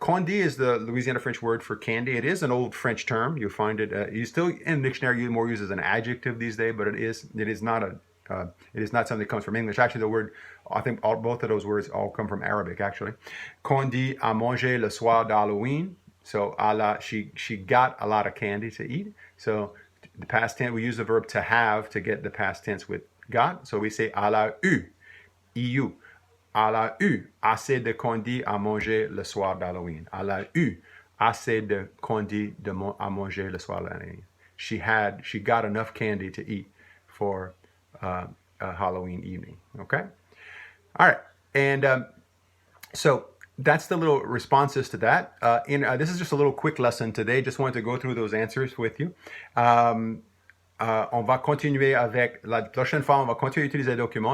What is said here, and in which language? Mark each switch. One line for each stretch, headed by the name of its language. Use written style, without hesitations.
English: Candy is the Louisiana French word for candy. It is an old French term. You find it. You still in the dictionary more used as an adjective these days, but it is not something that comes from English. Actually, the word, I think both of those words all come from Arabic.
French: Actually, candy à manger le soir d'Halloween.
English: So she got a lot of candy to eat. So the past tense, we use the verb to have to get the past tense with got.
French: So we say elle a eu, eu. Elle a eu assez de candy à manger le soir d'Halloween. Elle a eu assez de candy à manger le soir d'Halloween.
English: She got enough candy to eat for a Halloween evening. Okay? All right. And so that's the little responses to that. This is just a little quick lesson today. Just wanted to go through those answers with you.
French: On va continuer avec, la prochaine fois, on va continuer à utiliser le document.